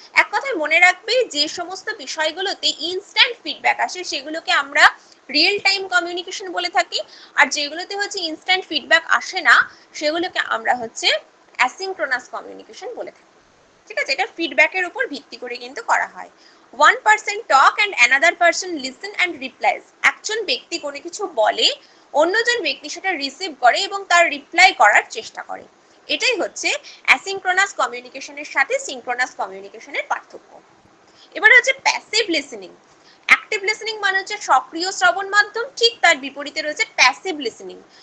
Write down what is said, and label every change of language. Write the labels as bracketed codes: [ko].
[bn] এক কথায় মনে রাখবে, যে সমস্ত বিষয়গুলোতে ইনস্ট্যান্ট ফিডব্যাক আসে সেগুলোকে আমরা রিয়েল টাইম কমিউনিকেশন বলে থাকি, আর যেগুলোতে হচ্ছে ইনস্ট্যান্ট ফিডব্যাক আসে না সেগুলোকে আমরা হচ্ছে অ্যাসিঙ্ক্রোনাস কমিউনিকেশন বলে থাকি। ঠিক আছে? এটা ফিডব্যাকের উপর ভিত্তি করে কিন্তু করা হয়। [en] one person talk and another person listen and replies. [bn] একজন ব্যক্তি কোনো কিছু বলে, অন্যজন ব্যক্তি সেটা রিসিভ করে এবং তার রিপ্লাই করার চেষ্টা করে। এটাই হচ্ছে অ্যাসিঙ্ক্রোনাস কমিউনিকেশনের সাথে সিঙ্ক্রোনাস কমিউনিকেশনের পার্থক্য। এবারে হচ্ছে প্যাসিভ লিসেনিং। অ্যাক্টিভ লিসেনিং মানে হচ্ছে সক্রিয় শ্রবণ মাধ্যম, ঠিক তার বিপরীতে রয়েছে প্যাসিভ লিসেনিং।